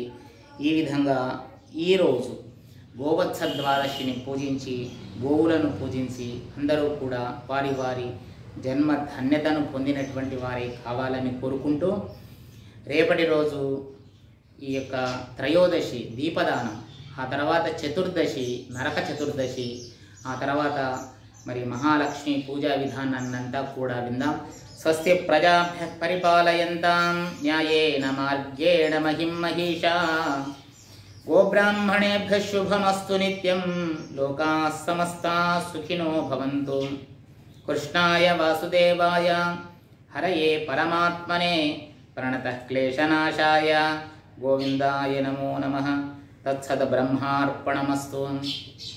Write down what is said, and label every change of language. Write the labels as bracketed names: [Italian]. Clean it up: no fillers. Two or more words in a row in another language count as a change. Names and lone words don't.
[Telugu] ఈ విధంగా ఈరోజు గోవత్స ద్వాదశిని పూజించి, గోవులను పూజించి అందరూ కూడా వారి వారి జన్మ ధన్యతను పొందినటువంటి వారే కావాలని కోరుకుంటూ, రేపటి రోజు ఈ యొక్క త్రయోదశి దీపదానం, ఆ తర్వాత చతుర్దశి నరక చతుర్దశి, ఆ తర్వాత మరి మహాలక్ష్మి పూజా విధానాన్నంతా కూడా విందాం. [Sanskrit] స్వస్తి ప్రజాభ్యః పరిపాలయంతాం న్యాయేన మార్గేణ మహిం మహిషా గోబ్రాహ్మణేభ్యః శుభమస్తు నిత్యం లోకాః సమస్తాః సుఖినో భవంతు. కృష్ణాయ వాసుదేవాయ హరయే పరమాత్మనే ప్రణతః క్లేశనాశాయ గోవిందాయ నమో నమః. తత్సద్ బ్రహ్మార్పణమస్తు.